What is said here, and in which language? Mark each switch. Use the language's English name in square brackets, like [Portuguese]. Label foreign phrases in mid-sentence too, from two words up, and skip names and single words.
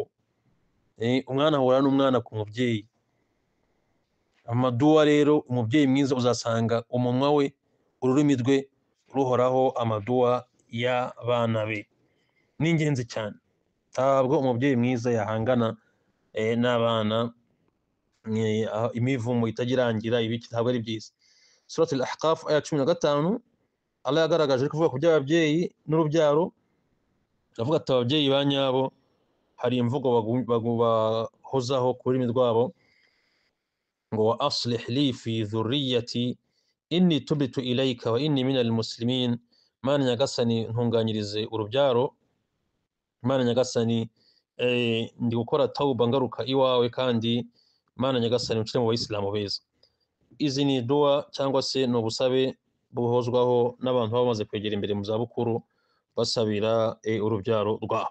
[Kinyarwanda] Umwana ahura n'umwana ku mubyeyi. Amadua rero, umubyeyi mwiza uzasanga umunwa we, ururimi rwe ruhoraho amadua y'abana be. Ni ingenzi cyane. Ntabwo umubyeyi mwiza yahangana n'abana imivumo itagirangira ibiki, ntabwo ari byiza. Surat al-Ahqaf aya 15, Allah yagaragaje kuvuga ku by'ababyeyi n'urubyaro. Avuga ati ababyeyi ba nyabo hari imvugo bahozaho ku rurimi rwabo, ngo [Arabic] وأصلح لي في ذريتي إني تبت إليك وإني من المسلمين. [Kinyarwanda] Mana nyagasani ntunganyirize urubyaro, Mana nyagasani ndi gukora tauba ngaruka iwawe, kandi Mana nyagasani ucire mu bayisilamu beza. Izi ni dua cyangwa se no busabe buhozwaho n'abantu bamaze kwegera imbere mu zabukuru basabira urubyaro rwabo.